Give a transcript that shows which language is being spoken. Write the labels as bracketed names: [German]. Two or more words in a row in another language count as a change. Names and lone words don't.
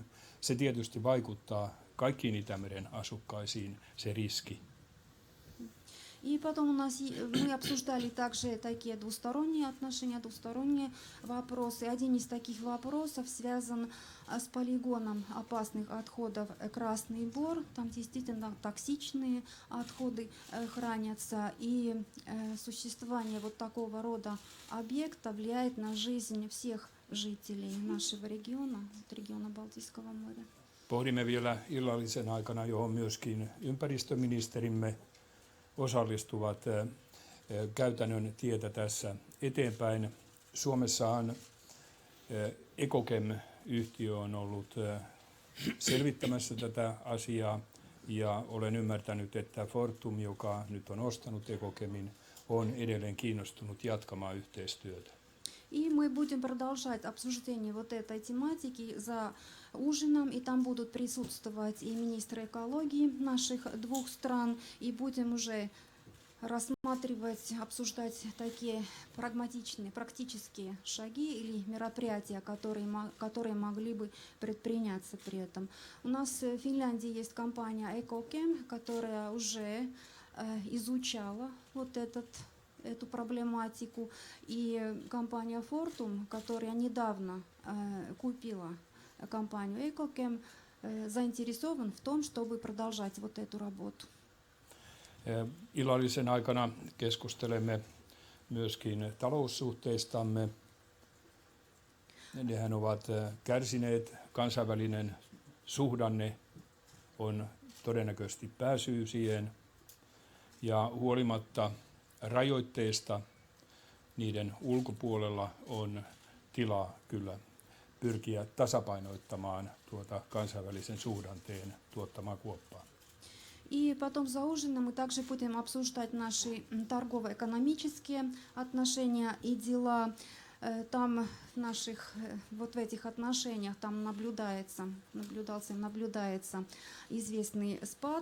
[Finnish] Se tietysti vaikuttaa kaikkiin Itämeren asukkaisiin, se riski. [Russian] И потом мы обсуждали также такие двусторонние отношения, двусторонние вопросы. Один из таких вопросов связан с полигоном опасных отходов Красный Бор. Там действительно токсичные отходы хранятся. И существование вот такого рода объекта влияет на жизнь всех жителей нашего региона, региона Балтийского моря. [Finnish] Pohdimme vielä illallisen aikana, johon myöskin ympäristöministerimme osallistuvat käytännön tietä tässä eteenpäin. Suomessahan Ekokem-yhtiö on ollut selvittämässä tätä asiaa, ja olen ymmärtänyt, että Fortum, joka nyt on ostanut Ekokemin, on edelleen kiinnostunut jatkamaan yhteistyötä. [Russian] И мы будем продолжать обсуждение вот этой тематики за ужином, и там будут присутствовать и министры экологии наших двух стран, и будем уже рассматривать, обсуждать такие прагматичные, практические шаги или мероприятия, которые могли бы предприняться при этом. У нас в Финляндии есть компания Ekokem, которая уже изучала вот эту проблематику, и компания Fortum, которая недавно купила компанию Ekokem, заинтересован в том, чтобы продолжать вот эту работу. [Finnish] Illallisen aikana keskustelemme myöskin taloussuhteistamme. Nehän ovat kärsineet, kansainvälinen suhdanne on todennäköisesti pääsyy siihen, ja huolimatta rajoitteista niiden ulkopuolella on tilaa kyllä pyrkiä tasapainoittamaan tuota kansainvälisen suhdanteen tuottamaa kuoppaa. [Russian] И потом за ужином мы также будем обсуждать наши торгово-экономические отношения и дела. Там вот в этих отношениях там наблюдается известный спад.